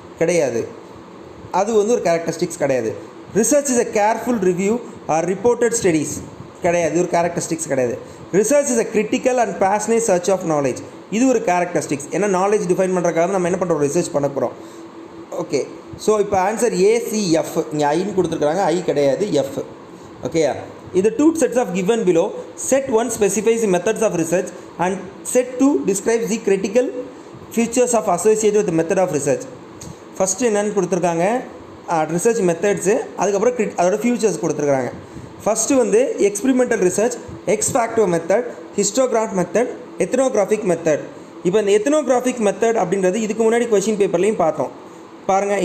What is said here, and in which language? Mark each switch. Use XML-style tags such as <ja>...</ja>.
<ta>கிடையாது, அது ஒரு கேரக்டரிஸ்டிக்ஸ் கிடையாது.</ta> <en>Research is a careful review or reported studies.</en> <ta>கிடையாது, இது ஒரு கேரக்டரிஸ்டிக்ஸ் கிடையாது.</ta> <en>Research is a critical and passionate search of knowledge.</en> <ta>இது ஒரு கேரக்டரிஸ்டிக்ஸ். ஏன்னா நாலேஜ் டிஃபைன் பண்ணுறதுக்காக நம்ம என்ன பண்ணுறோம், ரிசர்ச் பண்ண போகிறோம். ஓகே, ஸோ இப்போ ஆன்சர் ACF. இங்கே ஐன்னு கொடுத்துருக்குறாங்க, ஐ கிடையாது, எஃப். ஓகேயா, இது</ta> <en>2 sets of given below. Set 1 specifies the methods of research and set 2 describes the critical features of associated with the method of research.</en> <ta>First என்னென்னு கொடுத்துருக்காங்க ரிசர்ச் மெத்தட்ஸு, அதுக்கப்புறம் அதோட ஃபியூச்சர்ஸ் கொடுத்துருக்காங்க. First experimental research, X ஃபேக்டோ method, ஹிஸ்டோகிராஃப் method, ethnographic method. இப்போ இந்த ethnographic method அப்படின்றது இதுக்கு முன்னாடி கொஷின் பேப்பர்லேயும் பார்த்தோம் பாருங்கள்.</ta>